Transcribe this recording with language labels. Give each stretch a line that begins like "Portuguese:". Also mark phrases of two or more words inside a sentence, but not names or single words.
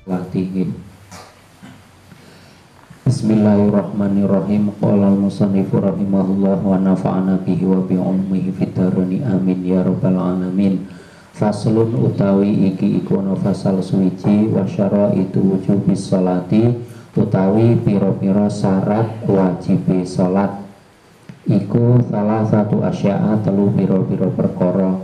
Arabic: sholatihi. بسم الله الرحمن الرحيم. قال المصنف رحمه الله ونفعنا به وبعلومه في الدارين آمين يا رب العالمين.
Javanese: Faslun utawi iki iku ana fasal suwiji
Arabic: وشرائط وجوب الصلاة
Javanese: utawi pira-pira syarat wajibe salat. Iku salah satu asya'a telu pira-pira perkara.